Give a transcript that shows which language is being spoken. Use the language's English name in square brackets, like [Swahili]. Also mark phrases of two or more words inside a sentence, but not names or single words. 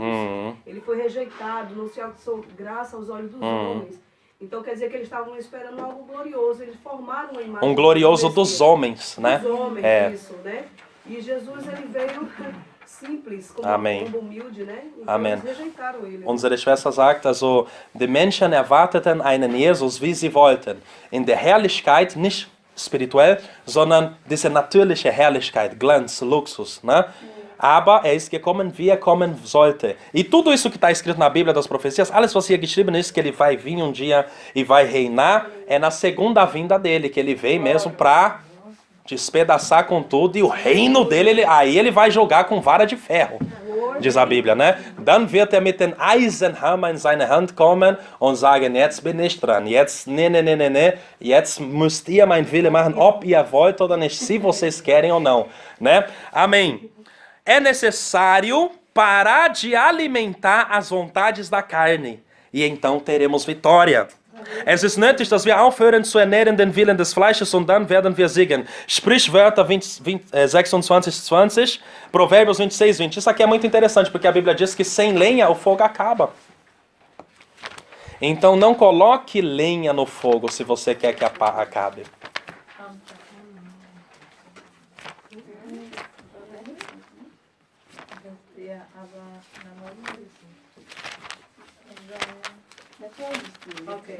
[Portuguese] Ele foi rejeitado, não se achou graça aos olhos dos homens. Então quer dizer que eles estavam esperando algo glorioso, eles formaram uma imagem. Glorioso dos homens, né? Dos homens, isso, né? E Jesus, ele veio simples, como humilde, né? Então eles rejeitaram ele. [German] Unsere Schwester sagt also, die Menschen erwarteten einen Jesus, wie sie wollten. In der Herrlichkeit, nicht spirituell, sondern diese natürliche Herrlichkeit, Glanz, Luxus, né? Aber ist gekommen, wie kommen sollte. [Portuguese] E tudo isso que está escrito na Bíblia das profecias, [German] alles was hier geschrieben ist, [Portuguese] que ele vai vir um dia e vai reinar, é na segunda vinda dele, que ele veio mesmo para despedaçar com tudo, e o reino dele, aí ele vai jogar com vara de ferro, diz a Bíblia, né? [German] Dann wird mit den Eisenhammer in seine Hand kommen und sagen, jetzt bin ich dran, jetzt, jetzt müsst ihr mein Wille machen, ob ihr wollt oder nicht, [Portuguese] se vocês querem ou não, né? Amém. É necessário parar de alimentar as vontades da carne, e então teremos vitória. [German] Es ist nötig, dass wir aufhören zu ernähren den Willen des Fleisches, und dann werden wir siegen. Sprichwörter 26:20, [Portuguese] Provérbios 26:20. Isso aqui é muito interessante, porque a Bíblia diz que sem lenha o fogo acaba. Então não coloque lenha no fogo se você quer que acabe. Okay.